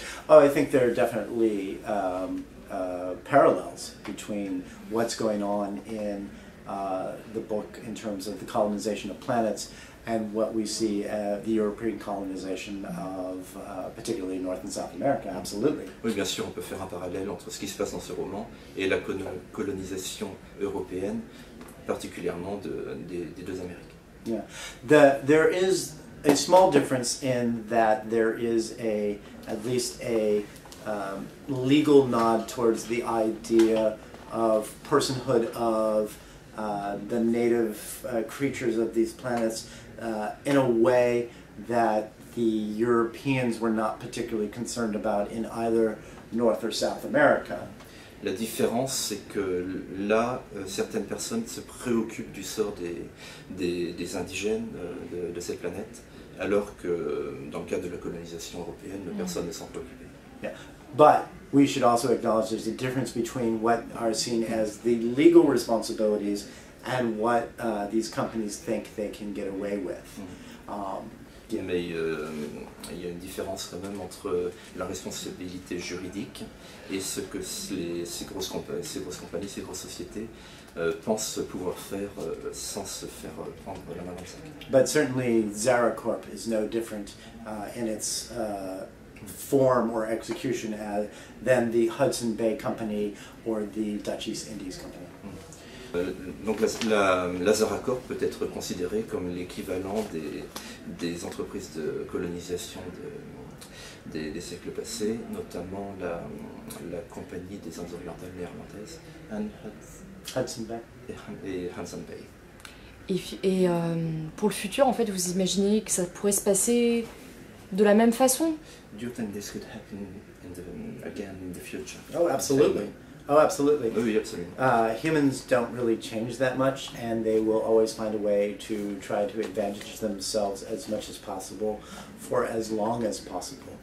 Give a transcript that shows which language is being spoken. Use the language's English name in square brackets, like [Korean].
[English] Oh, I think there are definitely parallels between what's going on in the book in terms of the colonization of planets and what we see the European colonization of particularly North and South America. Absolutely. [French] Oui, bien sûr, on peut faire un parallèle entre ce qui se passe dans ce roman et la colonisation européenne, particulièrement des deux Amériques. [English] Yeah, there is a small difference in that there is at least a legal nod towards the idea of personhood of the native creatures of these planets in a way that the Europeans were not particularly concerned about in either North or South America. La différence, c'est que là, certaines personnes se préoccupent du sort des indigènes de cette planète, alors que dans le cadre de la colonisation européenne, personne ne s'en préoccupait. Yeah. But we should also acknowledge there's a difference between what are seen as the legal responsibilities and what these companies think they can get away with. Yeah. [French] Mais il y a une différence quand même entre la responsabilité juridique et ce que ces grosses compagnies, ces grosses sociétés pensent pouvoir faire sans se faire prendre la main dans le sac. [English] But certainly Zara Corp is no different in its form or execution than the Hudson Bay Company or the Dutch East Indies Company. [French] Donc la Zara Corp peut être considérée comme l'équivalent des entreprises de colonisation des siècles passés, notamment la compagnie des Indes orientales néerlandaises, [English] Hudson Bay. [French] Et Hudson Bay. Et pour le futur, en fait, vous imaginez que ça pourrait se passer de la même façon? [English] Do you think this could happen again in the future? Oh, absolutely. Oh, absolutely. [French] Oui, absolument. [English] Humans don't really change that much, and they will always find a way to try to advantage themselves as much as possible for as long as possible.